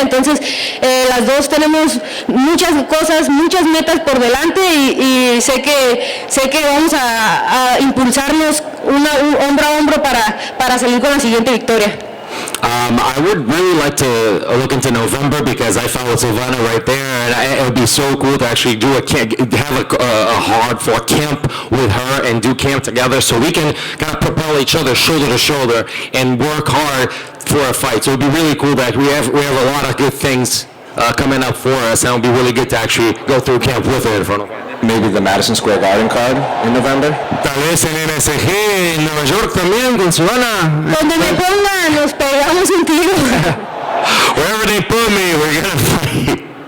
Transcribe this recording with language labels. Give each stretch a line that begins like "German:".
Spanish: Entonces las dos tenemos muchas cosas, muchas metas por delante y sé que vamos a impulsarnos hombro a hombro para salir con la siguiente victoria.
English: I would really like to look into November because I follow Silvana right there, and it would be so cool to actually have a hard-fought camp with her and do camp together so we can kind of propel each other shoulder to shoulder and work hard for a fight. So it would be really cool that we have a lot of good things coming up for us, and it would be really good to actually go through camp with her in front of her. Maybe the Madison Square Garden card in November?
Spanish: Tal vez en MSG, en Nueva York también, con Silvana. Donde me pongan, nos pegamos un tiro.
English: Wherever they put me, we're gonna fight.